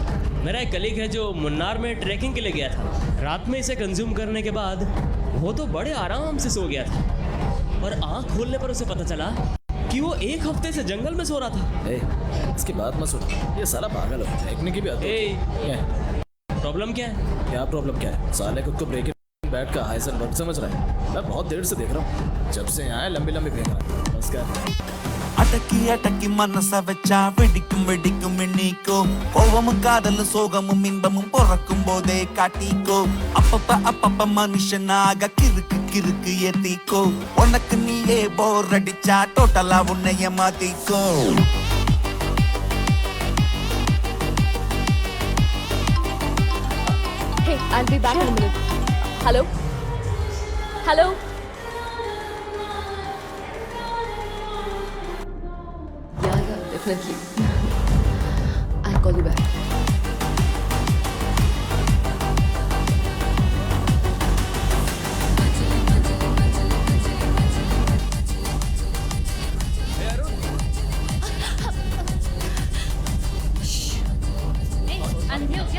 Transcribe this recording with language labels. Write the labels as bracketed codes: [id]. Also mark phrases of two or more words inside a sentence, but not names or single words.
[hi] मेरा एक कलीग है जो मुन्नार में ट्रैकिंग के लिए गया था। रात में इसे कंज्यूम करने के बाद वो तो बड़े आराम से सो गया था, और आंख खोलने पर उसे पता चला कि वो 1 हफ्ते से जंगल में सो रहा था। इसकी बात मत सुनो, ये साला पागल है, देखने की भी आदत है। प्रॉब्लम क्या है? क्या प्रॉब्लम क्या है? साले खुद को ब्रेक बैट का हाइजनबर्ग समझ रहा है। मैं बहुत देर से देख रहा हूँ, जब से यहाँ आए लंबी लंबी फेंक रहा है। बस क्या [ta] அடக்கி அடக்கி மனச வச்சா வெடிக்கும் வெடிக்கும் எண்ணிக்கோ கோவமும் காதலும் சோகமும் இன்பமும் பிறக்கும் போதே காட்டிக்கோ அப்பப்ப மனுஷனாக கிறுக்கு கிறுக்கு ஏத்திக்கோ உனக்கு நீயே போர் அடிச்சா டோட்டலா உன்னைய மாத்திக்கோ [en] Hey, I'll be back in a minute. Hello? Hello? Yeah, definitely. I'll call you back. [hi] अंधे हो क्या?